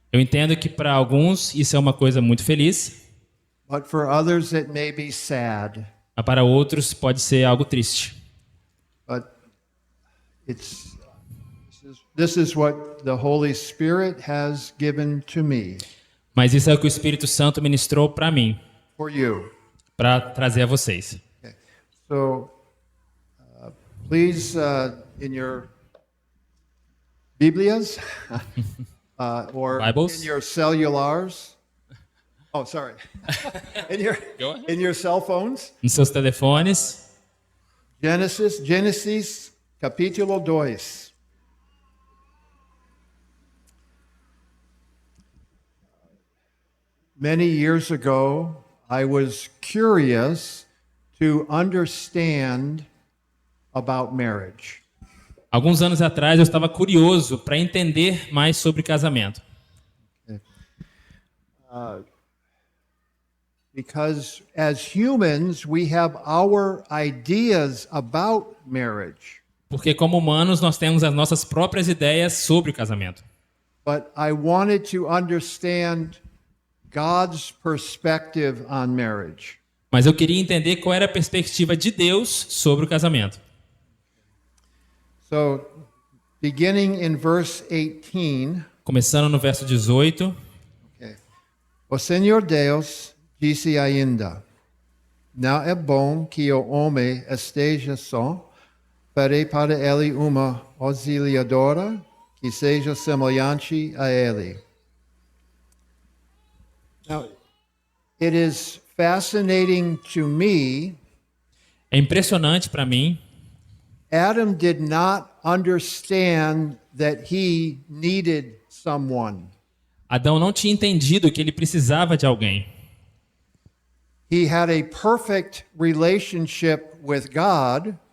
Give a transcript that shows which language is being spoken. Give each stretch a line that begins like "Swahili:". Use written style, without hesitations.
Portuguese: Eu entendo que para alguns isso é uma coisa muito feliz,
English: but for others it may be sad.
Portuguese: mas para outros pode ser algo triste.
English: But this is what the Holy Spirit has given to me
Portuguese: Mas isso é o que o Espírito Santo ministrou para mim,
English: for you.
Portuguese: para trazer a vocês.
English: Okay. So, please, in your Biblias or Bibles? in your cellulars. Oh, sorry. Go ahead. in your cell phones.
Portuguese: Nos seus telefones, Gênesis capítulo 2.
English: Many years ago, I was curious to understand about marriage.
Portuguese: alguns anos atrás eu estava curioso para entender mais sobre casamento.
English: Because as humans, we have our ideas about marriage.
Portuguese: Porque como humanos nós temos as nossas próprias ideias sobre o casamento.
English: But I wanted to understand God's perspective on marriage.
Portuguese: Mas eu queria entender qual era a perspectiva de Deus sobre o casamento.
English: So, beginning in verse 18,
Portuguese: Começando no verso 18,
English: okay.
Portuguese: O Senhor Deus disse ainda: Não é bom que o homem esteja só. Farei para ele uma auxiliadora que seja semelhante a ele.
English: Now, it is fascinating to me.
Portuguese: é impressionante para mim.
English: Adam did not understand that he needed someone.
Portuguese: Adão não tinha entendido que ele precisava de alguém.
English: He had a perfect relationship with God